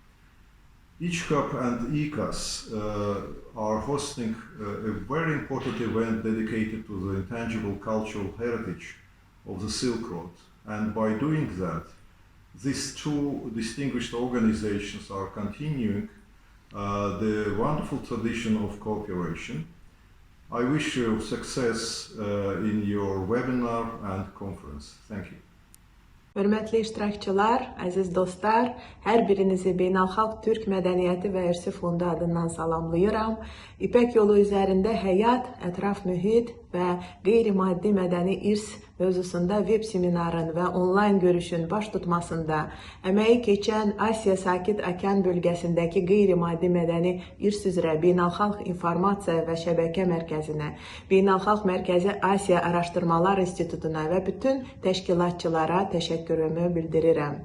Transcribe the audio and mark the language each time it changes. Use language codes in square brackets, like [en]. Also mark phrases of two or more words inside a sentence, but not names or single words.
[en] ICHCAP and ICAS are hosting a very important event dedicated to the intangible cultural heritage of the Silk Road, and by doing that, these two distinguished organizations are continuing the wonderful tradition of cooperation. I wish you success in your webinar and conference. Thank you. [az] Hörmətli iştirakçılar, əziz dostlar, hər birinizi Beynəlxalq Türk Mədəniyyəti və İrsi Fondu adından salamlayıram. İpək yolu üzərində həyat, ətraf mühit və qeyri-maddi mədəni irs mövzusunda web seminarın və onlayn görüşün baş tutmasında əməyi keçən Asiya Sakit Okean bölgəsindəki qeyri-maddi mədəni irs üzrə Beynəlxalq İnformasiya və Şəbəkə Mərkəzinə, Beynəlxalq Mərkəzi Asiya Araşdırmalar İnstitutuna və bütün təşkilatçılara təşəkkürümü bildirirəm.